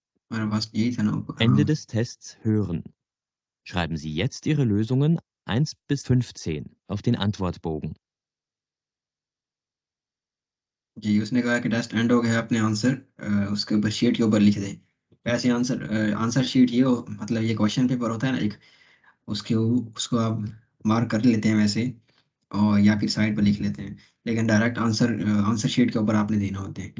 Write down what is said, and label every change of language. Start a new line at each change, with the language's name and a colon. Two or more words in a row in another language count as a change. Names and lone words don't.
Hindi: हमारे पास यही था ना ऊपर,
German: Ende
Hindi: हाँ।
German: des Tests hören. Schreiben Sie jetzt Ihre Lösungen 1 bis 15 auf den Antwortbogen.
Hindi: जी, उसने कहा कि
English: test end
Hindi: हो गया, अपने आंसर उसके ऊपर शीट के ऊपर लिख दें। वैसे
English: answer sheet
Hindi: ये मतलब ये
English: question paper
Hindi: होता है ना एक, उसको आप मार्क कर लेते हैं वैसे, और या फिर साइड पर लिख लेते हैं, लेकिन डायरेक्ट
English: answer sheet
Hindi: के ऊपर आपने देना होता है।